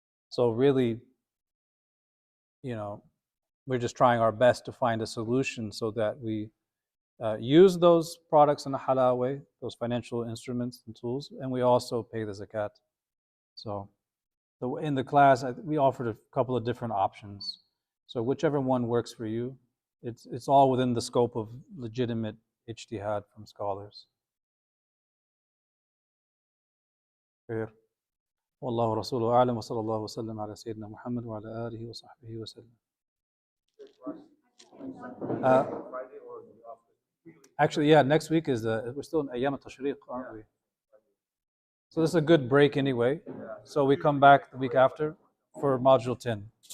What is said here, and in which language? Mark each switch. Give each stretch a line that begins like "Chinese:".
English: So really, we're just trying our best to find a solution so that we use those products in a halal way, those financial instruments and tools, and we also pay the zakat. So in the class, we offered a couple of different options. So whichever one works for you, it's all within the scope of legitimate ijtihad from scholars.
Arabic: خير. والله ورسوله أعلم وصلى الله وسلم على سيدنا محمد وعلى آله وصحبه وسلم.
English: Actually, yeah, next week is we're still in Ayyam al-Tashriq, aren't we? So this is a good break anyway. So we come back the week after for module 10.